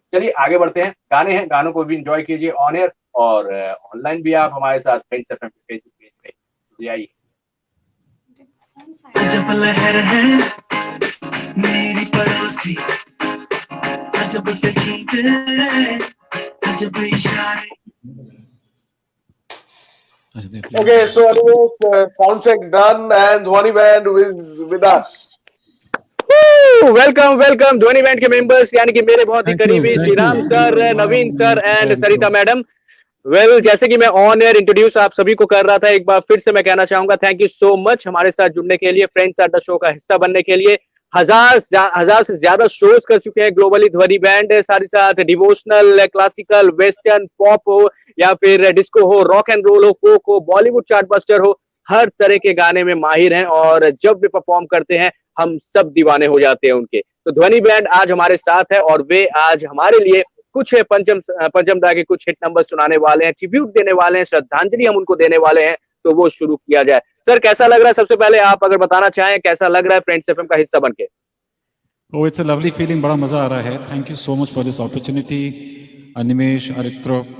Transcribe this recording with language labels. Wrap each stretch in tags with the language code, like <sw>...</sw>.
<hi>चलिए आगे बढ़ते हैं, गाने हैं, गानों को भी एंजॉय कीजिए ऑन एयर और ऑनलाइन भी आप हमारे साथ फ्रेंड्स एफएम के फेसबुक पेज पे जुड़ जाइए। अजब लहर है मेरी पड़ोसी, अजब से छूटे अजब इशारे।</hi> <en>Okay, so anyways, sound check done and Dhwani band is with us.</en> <hi>Welcome welcome ध्वनि बैंड के मेंबर्स यानी कि मेरे बहुत ही करीबी Shriram sir, Naveen sir and Sarita madam. Well जैसे कि मैं ऑन एयर इंट्रोड्यूस आप सभी को कर रहा था, एक बार फिर से मैं कहना चाहूंगा थैंक यू सो मच हमारे साथ जुड़ने के लिए, फ्रेंड्स अड्डा शो का हिस्सा बनने के लिए। हजार से ज्यादा शोज कर चुके हैं ग्लोबली ध्वनि बैंड। साथ ही साथ डिवोशनल, क्लासिकल, वेस्टर्न, पॉप हो या फिर डिस्को हो, रॉक एंड रोल हो, फोक हो, बॉलीवुड चार्टबस्टर हो, हर तरह के गाने में माहिर हैं और जब वे परफॉर्म करते हैं हम सब दीवाने हो जाते हैं उनके। तो ध्वनि बैंड आज हमारे साथ है और वे आज हमारे लिए कुछ पंचम दा के कुछ हिट नंबर सुनाने वाले हैं, ट्रिब्यूट देने वाले हैं, श्रद्धांजलि हम उनको देने वाले हैं। तो वो शुरू किया जाए। सर कैसा लग रहा है, सबसे पहले आप अगर बताना चाहें कैसा लग रहा है फ्रेंड्स एफएम का हिस्सा बनके?</hi> <en>Oh, it's a lovely feeling, बड़ा मजा आ रहा है। Thank you so much for this opportunity, Animesh, Aritro.</en>